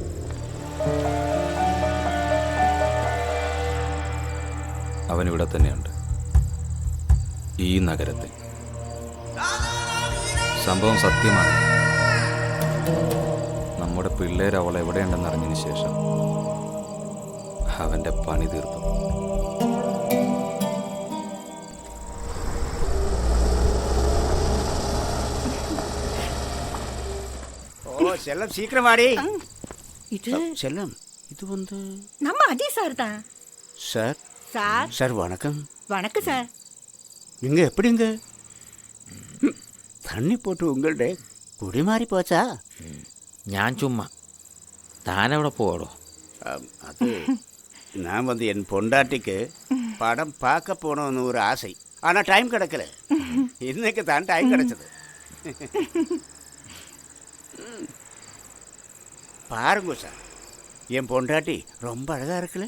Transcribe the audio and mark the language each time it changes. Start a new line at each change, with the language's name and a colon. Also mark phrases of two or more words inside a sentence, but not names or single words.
Malayalam: അവനിവിടെ തന്നെയുണ്ട്, ഈ നഗരത്തിൽ. സംഭവം സത്യമാണ്. നമ്മുടെ പിള്ളേർ അവൾ എവിടെയുണ്ടെന്ന് അറിഞ്ഞതിന് ശേഷം അവൻ്റെ പണി തീർന്നു.
Tamil: ஓ செல்லம் சீக்கிரம் வாடி. செல்லம் இது வந்து நம்ம அஜய் சார் தான். சார் சார் சார் வணக்கம். வணக்கம் சார். நீங்க எப்படிங்க தண்ணி போட்டு உங்கள்ட குடி மாறி போச்சா?
Malayalam: ഞാൻ ചുമ്മാ, താനവിടെ പോടോ.
Tamil: அது நான் வந்து என் பொண்டாட்டிக்கு படம் பார்க்க போனோன்னு ஒரு ஆசை. ஆனால் டைம் கிடைக்கல. இன்னைக்கு தான் டைம் கிடைச்சது. பாருங்க சார், என் பொண்டாட்டி ரொம்ப அழகா இருக்குல்ல.